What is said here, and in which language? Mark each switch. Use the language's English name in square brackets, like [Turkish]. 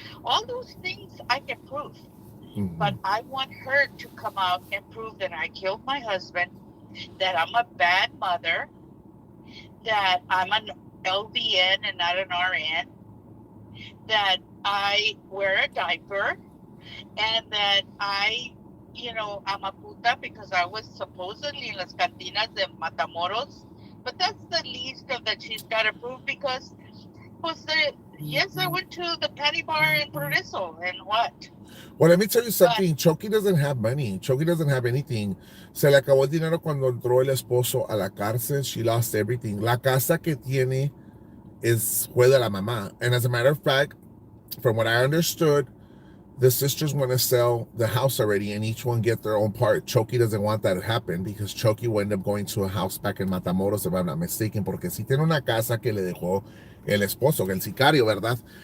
[English] All those things I can prove. But I want her to come out and prove that I killed my husband, that I'm a bad mother, that I'm an LVN and not an RN, that I wear a diaper, and that I'm a puta because I was supposedly in [Spanish] las cantinas de [English] Matamoros. But that's the least of that she's got to prove because, yes, I went to the patty bar in Progreso, and what? Well, let me tell you But something. Chokey doesn't have money. Chokey doesn't have anything. [Spanish] Se le acabó el dinero cuando entró el esposo a la cárcel. [English] She lost everything. [Spanish] La casa que tiene fue de la mamá. [English] And as a matter of fact, from what I understood, the sisters want to sell the house already and each one get their own part. Chokey doesn't want that to happen because Chokey will end up going to a house back in Matamoros, if I'm not mistaken, [Spanish] porque si tiene una casa que le dejó el esposo, el sicario, ¿verdad?